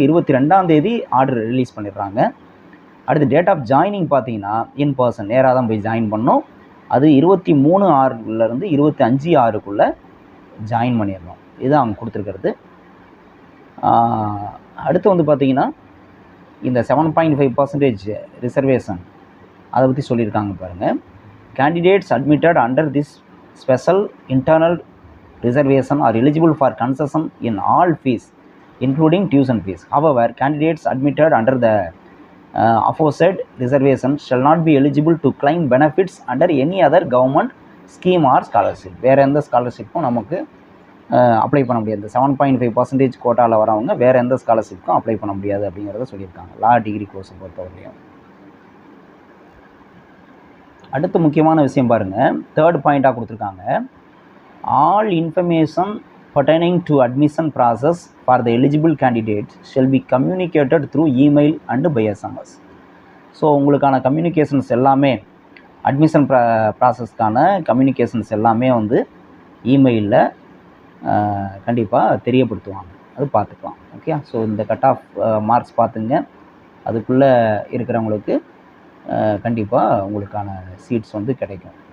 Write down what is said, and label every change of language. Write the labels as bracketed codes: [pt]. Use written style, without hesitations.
[ta] 22ஆம் தேதி order release பண்ணிடுறாங்க. அடுத்து டேட் ஆஃப் ஜாயினிங் பார்த்தீங்கன்னா இன் பர்சன் நேராக தான் போய் ஜாயின் பண்ணோம். அது 23/6 25/6 ஜாயின் பண்ணிடணும். இதுதான் அவங்க கொடுத்துருக்கிறது. அடுத்து பார்த்திங்கன்னா இந்த 7.5% ரிசர்வேஷன் அதை பற்றி சொல்லியிருக்காங்க பாருங்கள். [en] Candidates admitted under this special internal reservation are eligible for concession in all fees including tuition fees. However, candidates admitted under the aforesaid reservation shall not be eligible to claim benefits under any other government scheme or scholarship. [ta] வேறு எந்த ஸ்காலர்ஷிப்பும் நமக்கு apply பண்ண முடியாது. 7.5% கோட்டாவில் வரவங்க வேறு எந்த ஸ்காலர்ஷிப்புக்கும் apply பண்ண முடியாது அப்படிங்கிறத சொல்லியிருக்காங்க லா டிகிரி கோர்ஸை பொறுத்தவரையும். அடுத்த முக்கியமான விஷயம் பாருங்கள், 3rd பாயிண்ட்டாக கொடுத்துருக்காங்க. [en] All information pertaining to admission process for the eligible candidates shall be communicated through email and by SMS. [ta] So உங்களுக்கான கம்யூனிகேஷன்ஸ் எல்லாமே, அட்மிஷன் ப்ராசஸ்க்கான கம்யூனிகேஷன்ஸ் எல்லாமே இமெயிலில் கண்டிப்பாக தெரியப்படுத்துவாங்க. அது பார்த்துக்கலாம். ஓகே, ஸோ இந்த கட் ஆஃப் மார்க்ஸ் பார்த்துங்க. அதுக்குள்ளே இருக்கிறவங்களுக்கு கண்டிப்பாக உங்களுக்கான சீட்ஸ் கிடைக்கும்.